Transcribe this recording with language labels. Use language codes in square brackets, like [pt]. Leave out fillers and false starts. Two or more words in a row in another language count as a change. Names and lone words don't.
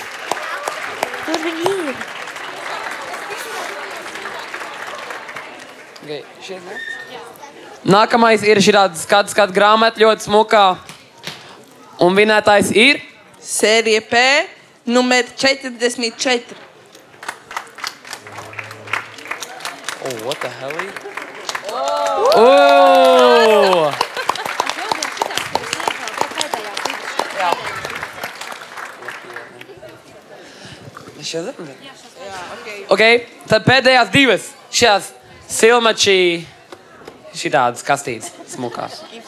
[lv] Tur viņi ir. Nākamais ir šī tāda skatu grāmata ļoti smukā. Un vinnētājs ir? Sērija P, numur 44. [en] What the hell? [lv] Ok, tad pēdējās divas. Šās silmači šitādas kastītes smukās.